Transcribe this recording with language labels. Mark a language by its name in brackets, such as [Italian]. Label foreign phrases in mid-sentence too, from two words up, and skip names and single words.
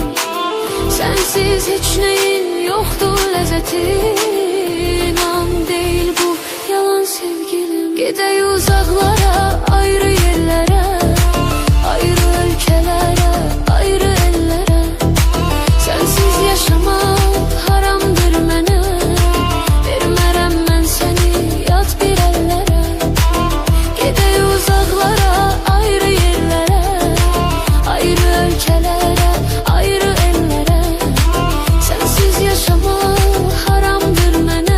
[Turkish] Sensiz hiç neyim yoktur lezzeti. İnan değil bu yalan sevgilim. Gidey uzaklara, ayrı yerlere, ayrı ülkelere, ayrı ellere. [Azerbaijani] Sensiz yaşamak haramdır mənə. Vermərəm mən səni yat bir ellere. [Turkish] Gidey uzaklara, ayrı yerlere, ayrı ülkelere, ayrı ellere. [Azerbaijani] Sensiz yaşamak haramdır mənə.